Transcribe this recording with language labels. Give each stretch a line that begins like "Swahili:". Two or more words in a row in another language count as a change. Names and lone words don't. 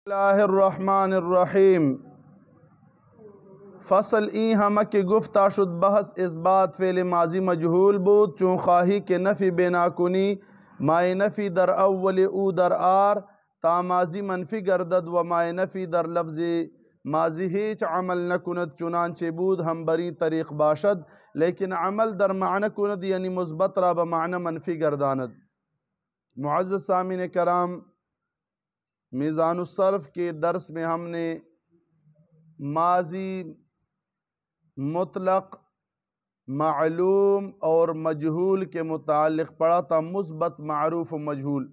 Arabic: اللہ الرحمن الرحیم
Persian: فصل ای ہمہ کے گفتہ شد بحث اس بات فعل ماضی مجہول بود چون خواہی کے نفی بنا کنی مائے نفی در اول او در آر تا ماضی منفی گردد و مائے نفی در لفظ ماضی ہیچ عمل نکند چنانچہ بود ہم بری طریق باشد لیکن عمل در معنی کند یعنی مثبت را بمعنی منفی گرداند۔
Urdu: معزز سامعین کرام، میزان الصرف کے درس میں ہم نے ماضی مطلق معلوم اور مجہول کے متعلق پڑھا تھا، مثبت معروف و مجہول۔